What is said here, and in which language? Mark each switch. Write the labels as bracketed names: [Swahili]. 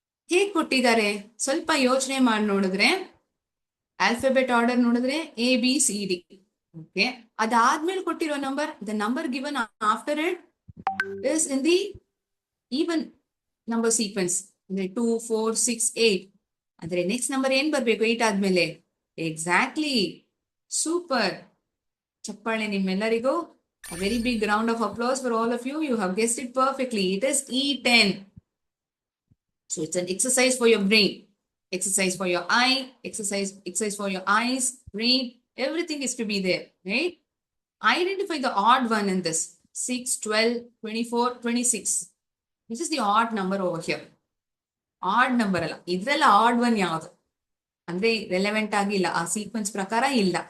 [Kannada] ಹೇಗ್ ಕೊಟ್ಟಿದ್ದಾರೆ ಸ್ವಲ್ಪ ಯೋಚನೆ ಮಾಡಿ ನೋಡಿದ್ರೆ, ಆಲ್ಫಾಬೆಟ್ ಆರ್ಡರ್ ನೋಡಿದ್ರೆ ABCD. [English] okay, [Kannada] ಅದಾದ್ಮೇಲೆ ಕೊಟ್ಟಿರೋ number, [English] The number given after it is in the even number sequence. [Kannada] ಅಂದ್ರೆ 2, 4, 6, 8. ಅಂದ್ರೆ ನೆಕ್ಸ್ಟ್ ನಂಬರ್ ಏನ್ ಬರ್ಬೇಕು 8 ಆದ್ಮೇಲೆ? Exactly, super. ಚಪ್ಪಾಳೆ ನಿಮ್ಮೆಲ್ಲರಿಗೂ. [English] A very big round of applause for all of you. You have guessed it perfectly. It is E10. So it's an exercise for your brain, exercise for your eye, exercise for your eyes, brain. Everything is to be there, right? Identify the odd one in this. 6, 12, 24, 26. This is the odd number over here. [Kannada] Odd number ಅಲ್ಲ, ಇದ್ರೆಲ್ಲ add one ಯಾವ್ದು ಅಂದ್ರೆ relevant ಆಗಿಲ್ಲ, ಆ sequence ಪ್ರಕಾರ ಇಲ್ಲ.